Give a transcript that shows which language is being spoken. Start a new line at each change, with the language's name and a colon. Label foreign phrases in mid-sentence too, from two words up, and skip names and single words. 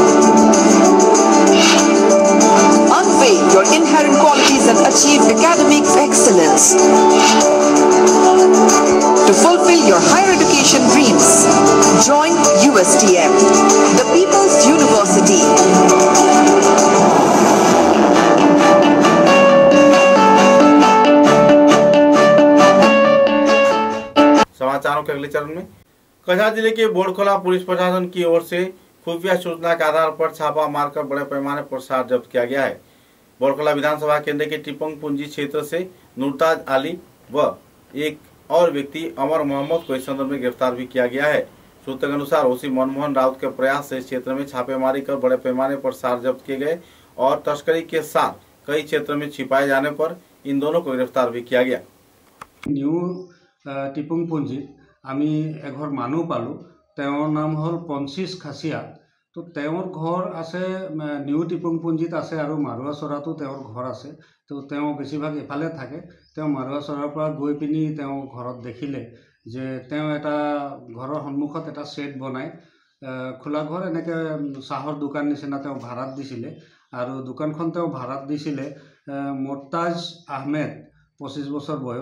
English: Unveil your inherent qualities and achieve academic excellence. To fulfill your higher education dreams, join USTM, the People's University.
Hindi: समाचारों के अगले चरण में कछार जिले के बोड़खोला पुलिस प्रशासन की ओर से खुफिया सूचना के आधार पर छापा मारकर बड़े पैमाने पर सार जब्त किया गया है। बोड़खोला विधानसभा केंद्र के टिपंग पुंजी क्षेत्र से नुरताज अली व एक और व्यक्ति अमर मोहम्मद को इस संदर्भ में गिरफ्तार भी किया गया है। सूत्र के अनुसार ओसी मनमोहन राउत के प्रयास से इस क्षेत्र में छापेमारी कर बड़े पैमाने पर सार जब्त किए गए और तस्करी के साथ कई क्षेत्र में छिपाए जाने पर इन दोनों को गिरफ्तार भी किया गया।
Assamese: নিউ টিপুং পুঞ্জিত আমি এঘৰ মানুহ পালোঁ। তেওঁৰ নাম হ'ল পঞ্চিছ খাচিয়া। তো তেওঁৰ ঘৰ আছে নিউ টিপুং পুঞ্জিত আছে আৰু মাৰুৱা চৰাতো তেওঁৰ ঘৰ আছে। তো তেওঁ বেছিভাগ এফালে থাকে। তেওঁ মাৰুৱা চৰাৰ পৰা গৈ পিনি তেওঁ ঘৰত দেখিলে যে তেওঁ এটা ঘৰৰ সন্মুখত এটা ছেট বনাই খোলা ঘৰ এনেকৈ চাহৰ দোকান নিচিনা তেওঁ ভাড়াত দিছিলে আৰু দোকানখন তেওঁ ভাড়াত দিছিলে মুৰ্তাজ আহমেদ, 25 বছৰ বয়স।